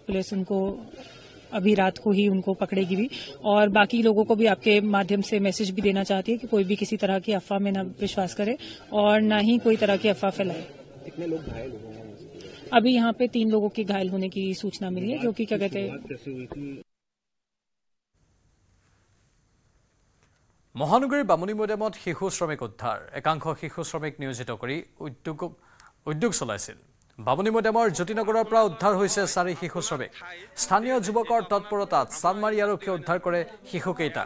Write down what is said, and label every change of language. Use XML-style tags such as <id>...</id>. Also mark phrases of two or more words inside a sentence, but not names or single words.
<hi>पुलिस उनको अभी रात को ही उनको पकड़ेगी भी और बाकी लोगों को भी आपके माध्यम से मैसेज भी देना चाहती है कि कोई भी किसी तरह की अफवाह में न विश्वास करे और न ही कोई तरह की अफवाह फैलाए। कितने लोग घायल हुए हैं? अभी यहाँ पे 3 लोगों के घायल होने की सूचना मिली है, जो कि क्या कहते हैं</hi> <as>মহানগৰীৰ বামুণী মৈদামত শিশু শ্ৰমিক উদ্ধাৰ। একাংশ শিশু শ্ৰমিক নিয়োজিত কৰি উদ্যোগ চলাইছিল। বামুণী মৈদামৰ জ্যোতিনগৰৰ পৰা উদ্ধাৰ হৈছে 4 শিশু শ্ৰমিক। স্থানীয় যুৱকৰ তৎপৰতাত চানমাৰী আৰক্ষীয়ে উদ্ধাৰ কৰে শিশুকেইটাক।</as>